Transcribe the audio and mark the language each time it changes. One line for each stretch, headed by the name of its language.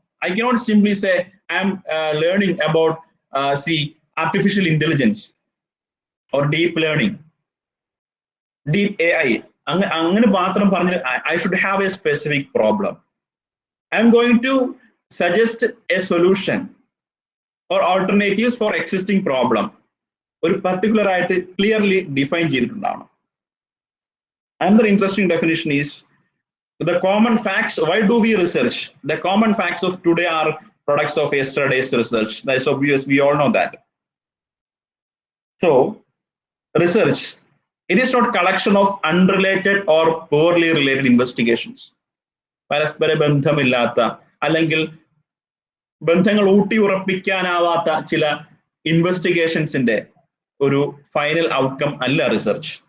English: I cannot simply say I am learning about artificial intelligence or deep learning, deep AI.
Malayalam: അങ്ങനെ മാത്രം പറഞ്ഞ്
English: I should have a specific problem. I am going to suggest a solution or alternatives for existing problem.
Malayalam: ഒരു particular ആയിട്ട് clearly define ചെയ്തിട്ടുണ്ടാവണം.
English: Another interesting definition is the common facts. Why do we research? The common facts of today are products of yesterday's research. That is obvious. We all know that. So, research, it is not collection of unrelated or poorly related investigations.
Malayalam: പരസ്പര ബന്ധമില്ലാത്ത അല്ലെങ്കിൽ ബന്ധങ്ങൾ ഊട്ടി ഉറപ്പിക്കാനാവാത്ത ചില ഇൻവെസ്റ്റിഗേഷൻസിന്റെ ഒരു final outcome അല്ല research.